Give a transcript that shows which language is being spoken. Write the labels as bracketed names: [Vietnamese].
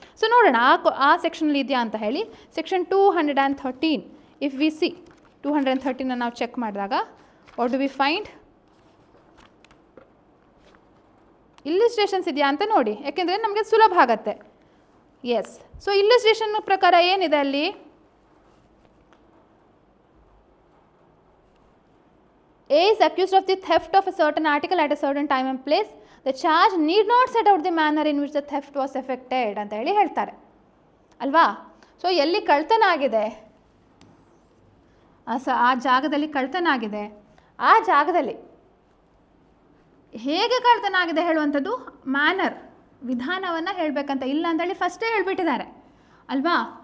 [Kannada] So ನೋಡೋಣ ಆ ಸೆಕ್ಷನಲ್ಲಿ ಇದೆಯಾ ಅಂತ ಹೇಳಿ. ಸೆಕ್ಷನ್ 213, ಇಫ್ ವಿ ಸಿ 213 ನಾವು ಚೆಕ್ ಮಾಡಿದಾಗ [English] What do we find? [Kannada] ಇಲ್ಲಿಸ್ಟ್ರೇಷನ್ಸ್ ಇದೆಯಾ ಅಂತ ನೋಡಿ, ಯಾಕೆಂದರೆ ನಮಗೆ ಸುಲಭ ಆಗತ್ತೆ. ಎಸ್, ಸೊ ಇಲ್ಲಿಸ್ಟ್ರೇಷನ್ ಪ್ರಕಾರ ಏನಿದೆ ಅಲ್ಲಿ? [English] A is accused of the theft of a certain article at a certain time and place. The charge need not set out the manner in which the theft was effected [Kannada] ಅಂತ ಹೇಳಿ ಹೇಳ್ತಾರೆ ಅಲ್ವಾ? So ಎಲ್ಲಿ ಕಳ್ತನ ಆಗಿದೆ, ಆ ಜಾಗದಲ್ಲಿ ಕಳ್ತನ ಆಗಿದೆ, ಆ ಜಾಗದಲ್ಲಿ ಹೇಗೆ ಕಳ್ತನ ಆಗಿದೆ ಹೇಳುವಂಥದ್ದು ಮ್ಯಾನರ್, ವಿಧಾನವನ್ನು ಹೇಳಬೇಕಂತ ಇಲ್ಲ ಅಂತೇಳಿ ಫಸ್ಟೇ ಹೇಳ್ಬಿಟ್ಟಿದ್ದಾರೆ ಅಲ್ವಾ?